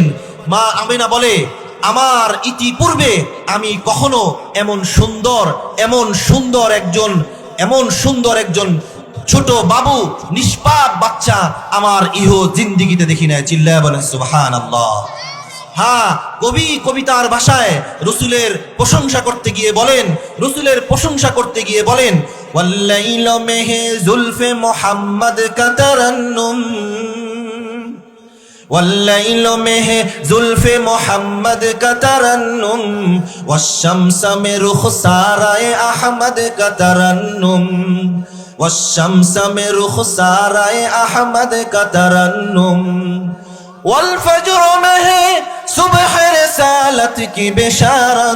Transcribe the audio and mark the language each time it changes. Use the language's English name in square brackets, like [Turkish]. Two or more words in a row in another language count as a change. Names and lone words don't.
[Bangla] মা আমিনা বলে, আমার ইতিপূর্বে আমি কখনো এমন সুন্দর একজন ছোট বাবু, নিষ্পাপ বাচ্চা আমার জিন্দিগিতে দেখি নাই। চিল্লায়া বলেন সুবহানাল্লাহ। হ্যাঁ, কবিতার ভাষায় রসুলের প্রশংসা করতে গিয়ে বলেন, [Urdu] واللیل میں ہے زلف محمد کا ترنم, والليل مه زلف محمد کا ترنم والشمس میں رخسارۂ احمد کا ترنم والشمس میں رخسارۂ احمد کا ترنم والفجر میں صبح رسالت کی بشارت